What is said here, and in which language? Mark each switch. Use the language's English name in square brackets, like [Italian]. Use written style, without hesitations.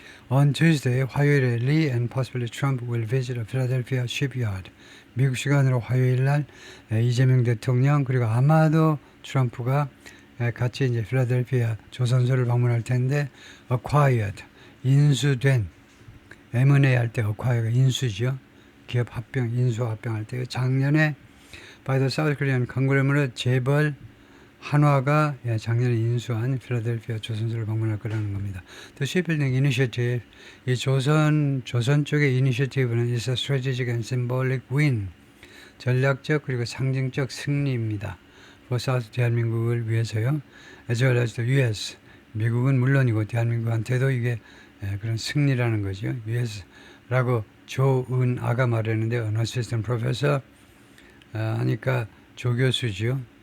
[English] On Tuesday, [Korean] 화요일에 [English] Lee and possibly Trump will visit a Philadelphia shipyard. [Korean] 미국 시간으로 화요일 날 이재명 대통령 그리고 아마도 트럼프가 같이 이제 필라델피아 조선소를 방문할 텐데 [English] acquired, [Korean] 인수된 M&A 할 때 acquire가 인수죠. 기업 합병, 인수 합병할 때 작년에 [English] by the South Korean Conglomerate [Korean] 재벌 한화가 작년에 인수한 필라델피아 조선소를 방문할 거라는 겁니다. [English] The Shipbuilding Initiative, [Korean] 이 조선 쪽의 이니셔티브는 [English] is a strategic and symbolic win, [Korean] 전략적 그리고 상징적 승리입니다. [English] For South [Korean] 대한민국을 위해서요. [English] As well as the U.S. [Korean] 미국은 물론이고 대한민국한테도 이게 그런 승리라는 거죠. US라고 조은아가 말했는데 [English] an assistant professor [Korean] 하니까 조교수죠.